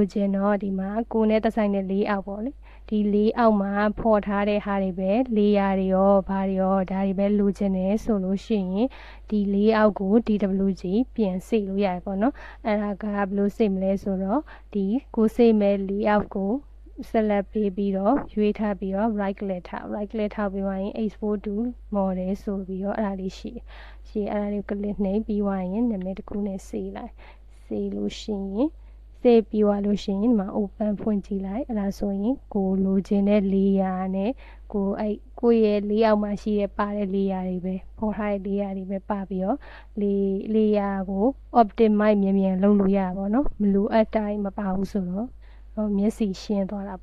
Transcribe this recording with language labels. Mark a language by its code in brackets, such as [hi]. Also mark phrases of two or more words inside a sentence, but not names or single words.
[my] ချင်တော့ဒီမှာကိုယ်နဲ့သက်ဆိုင်တဲ့လေးအောက်ပေါ့လေဒီလေးအောက်မှာဖော်ထားတဲ့ဟာတွေပဲလေးရာတွေရောဘာတွေရောဒါတွေပဲလိုချင်တယ်ဆိုလို့ရှိ ရင်ဒီလေးအောက်ကို DWG ပြန်စေလို့ရတယ်ပေါ့နော်အဲ့ဒါကဘယ်လိုစေမလဲဆိုတော့ဒီကိုစေမဲ့လေးအော က်ကိုselect ပေးပြီးတော့ရွေးထားပြီးတော့ [en] right click [my] ထားပြီးသွားရင် [en] export to model [my] ဆိုပြီးတော့အဲ့ ဒါလေးရှိအဲ့ဒါလေး click နှိပ်ပြီးသွားရင်နာမည်တစ်ခုနဲ့စေလိုက်စေလို့ရှိရင်စေပြီးသွားလို့ရှိရင်ဒီမှာ open ဖွင့်ကြည့်လိုက်အဲ့ဒါဆိုရင်ကိုလိုချင်တဲ့ layer နဲ့ကိုရဲ့လေးအောက်မှာရှိတဲ့ပါတဲ့ layer တွေပဲပေါ်ထားတဲ့ layer တွေပဲပါပြီးတော့ layer ကို optimize မြန်လုပ်လို့ရပါဘောเนาะမလိုအပ်တိုင်းမပါဘူးဆိုတော့မျက်စိရှင်းသွားတာ